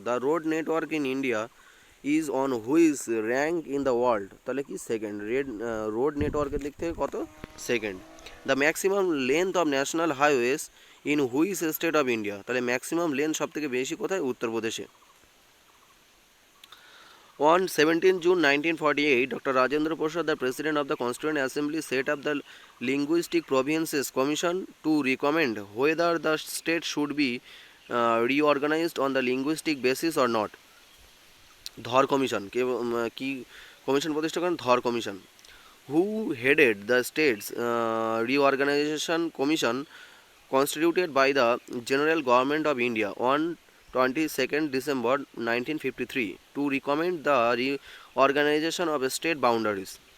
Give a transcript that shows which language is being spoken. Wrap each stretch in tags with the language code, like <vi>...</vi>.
<en>the road network in India is on which rank in the world,</en> <bn>তাহলে কি second, road নেটওয়ার্কের দিক থেকে কত, second.</bn> <en>the maximum length of national highways in which state of India,</en> <bn>তাহলে maximum length সব থেকে বেশি কোথায়, উত্তরপ্রদেশে।</bn> <en>On 17 June 1948, Dr. Rajendra Prasad, the President of the Constituent Assembly, set up the Linguistic Provinces Commission to recommend whether the state should be reorganized on the linguistic basis or not.</en> <bn>ধর commission কে, কি commission প্রতিষ্ঠা করেন, ধর commission.</bn> <en>Who headed the states reorganization commission constituted by the General Government of India on 22nd December 1953 to recommend the reorganization of state boundaries.</en>